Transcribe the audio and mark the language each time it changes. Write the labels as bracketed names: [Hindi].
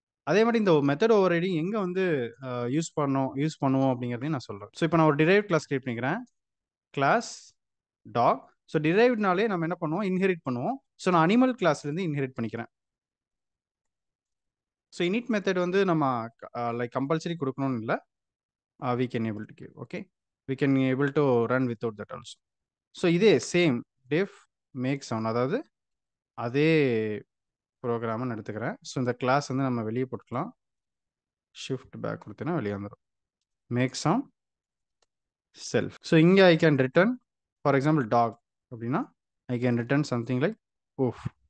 [Tamil] அதே மாதிரி இந்த மெத்தட் ஓவர் ரைடிங் எங்கே வந்து யூஸ் பண்ணுவோம் அப்படிங்கிறதையும் நான் சொல்கிறேன். ஸோ இப்போ நான் ஒரு டிரைவ் கிளாஸ் கிரியேட் பண்ணிக்கிறேன். Class talk. ஸோ டிரைவ்னாலே நம்ம என்ன பண்ணுவோம்? இன்ஹெரிட் பண்ணுவோம். ஸோ நான் அனிமல் கிளாஸ்லேருந்து இன்ஹெரிட் பண்ணிக்கிறேன். ஸோ இனிட் மெத்தட் வந்து நம்ம லைக் கம்பல்சரி கொடுக்கணும்னு இல்லை. [English] We can able to give. Okay, we can able to run without that also. [Tamil] So இதே சேம் டெஃப் மேக் சவுண்ட், அதாவது அதே ப்ரோக்ராம்னு எடுத்துக்கிறேன். ஸோ இந்த கிளாஸ் வந்து நம்ம வெளியே போட்டுக்கலாம். ஷிஃப்ட் பேக் கொடுத்தீங்கன்னா வெளியே வந்துடும். [English] Make sound self. So இங்கே I can return, for example dog அப்படின்னா I can return something like oof.